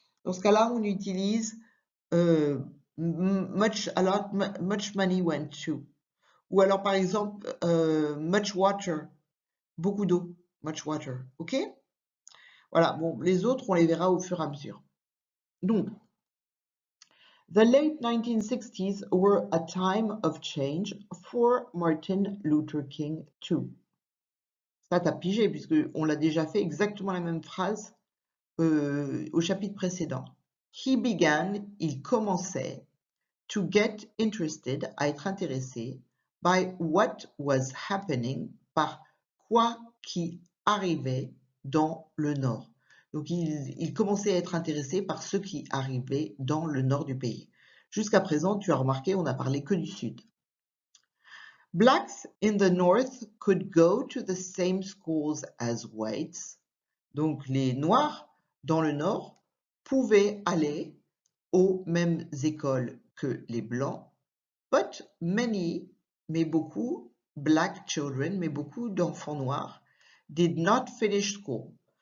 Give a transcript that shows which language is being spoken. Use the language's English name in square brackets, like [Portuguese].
[French] Dans ce cas-là, on utilise much, a lot, [English] much money went to. [French] Ou alors, par exemple, much water, beaucoup d'eau, much water. OK? Voilà, bon, les autres, on les verra au fur et à mesure. [English] Donc, the late 1960s were a time of change for Martin Luther King too. [French] Ça, t'as pigé, puisqu'on l'a déjà fait exactement la même phrase au chapitre précédent. [English] He began, [French] il commençait, [English] to get interested, [French] à être intéressé, [English] by what was happening, [French] par quoi qui arrivait dans le Nord. Donc, il commençait à être intéressé par ce qui arrivait dans le Nord du pays. Jusqu'à présent, tu as remarqué, on n'a parlé que du Sud. [English] Blacks in the North could go to the same schools as whites. [French] Donc, les Noirs dans le Nord pouvaient aller aux mêmes écoles que les Blancs. [English] But many, [French] mais beaucoup, [English] black children, [French] mais beaucoup d'enfants noirs, [English] did not finish school.